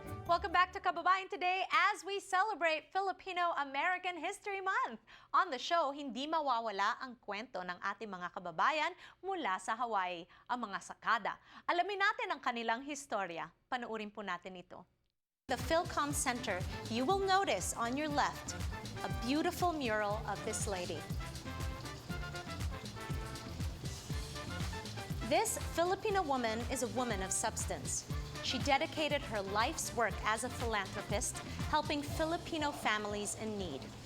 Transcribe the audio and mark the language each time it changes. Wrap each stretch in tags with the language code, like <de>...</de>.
<en>Welcome back to Kababayan Today as we celebrate Filipino-American History Month. On the show,</en> <tl>hindi mawawala ang kwento ng ating mga kababayan mula sa Hawaii, ang mga Sakada. Alamin natin ang kanilang historya. Panoorin po natin ito.</tl> <en>The Philcom Center, you will notice on your left a beautiful mural of this lady. This Filipino woman is a woman of substance. She dedicated her life's work as a philanthropist, helping Filipino families in need.</en>